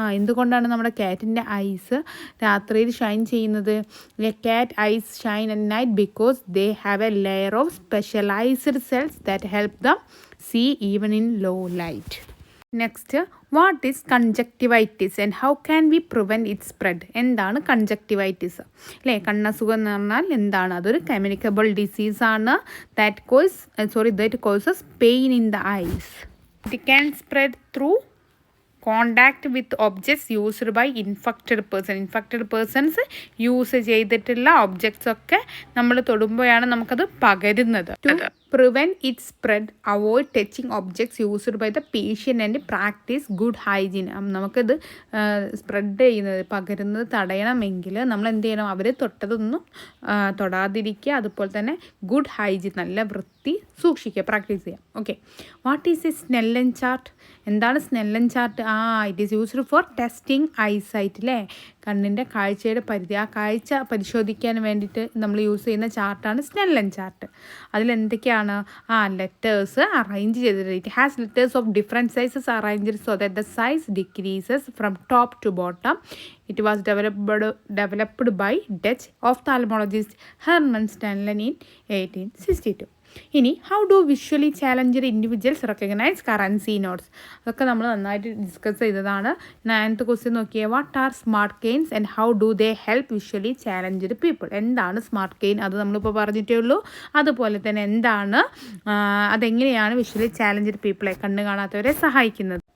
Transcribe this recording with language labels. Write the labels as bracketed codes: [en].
[ml] എന്തുകൊണ്ടാണ് നമ്മുടെ കാറ്റിൻ്റെ ഐസ് രാത്രിയിൽ ഷൈൻ ചെയ്യുന്നത്? [en] A cat eyes shine at night because they have a layer of specialised cells that help them see even in low light. Next, what is conjunctivitis and how can we prevent it spread? [ml] എന്താണ് conjunctivitis അല്ലേ? കണ്ണസുഖം എന്ന് പറഞ്ഞാൽ എന്താണ്? അതൊരു communicable ഡിസീസാണ് [en] that causes pain in the eyes. It can spread through contact with objects used by infected persons [ml] use ചെയ്തിട്ടുള്ള objects ഒക്കെ നമ്മൾ തൊടുമ്പോഴാണ് നമുക്കത് പകരുന്നത്. [en] To prevent it spread, avoid touching objects used by the patient and practise good hygiene. [ml] നമുക്കിത് spread ചെയ്യുന്നത്, പകരുന്നത് തടയണമെങ്കിൽ നമ്മൾ എന്ത് ചെയ്യണം? അവർ തൊട്ടതൊന്നും തൊടാതിരിക്കുക. അതുപോലെ തന്നെ ഗുഡ് ഹൈജീൻ, നല്ല വൃത്തി സൂക്ഷിക്കുക, പ്രാക്ടീസ് ചെയ്യുക. [en] Okay, what is a Snellen chart? [ml] എന്താണ് Snellen chart? [en] it is used for testing eyesight [ml] അല്ലേ? കണ്ണിൻ്റെ കാഴ്ചയുടെ പരിധി, ആ കാഴ്ച പരിശോധിക്കാൻ വേണ്ടിയിട്ട് നമ്മൾ യൂസ് ചെയ്യുന്ന ചാർട്ടാണ് സ്നെല്ലൻ ചാർട്ട്. അതിലെന്തൊക്കെയാണ്? ലെറ്റേഴ്സ് അറേഞ്ച് ചെയ്തിട്ട്, [en] It has letters of different sizes arranged so that the size decreases from top to bottom. It was developed by Dutch ophthalmologist Herman Stanley in 1862. ഇനി how do visually challenged individuals recognise currency notes? [ml] അതൊക്കെ നമ്മൾ നന്നായിട്ട് discuss ചെയ്തതാണ്. 9th question നോക്കിയേ, [en] What are smart canes and how do they help visually challenged people? [ml] എന്താണ് smart cane? അത് നമ്മളിപ്പോൾ പറഞ്ഞിട്ടേ ഉള്ളൂ. അതുപോലെ തന്നെ എന്താണ്, അതെങ്ങനെയാണ് വിഷ്വലി ചാലഞ്ചഡ് പീപ്പിളെ, കണ്ണ് കാണാത്തവരെ സഹായിക്കുന്നത്?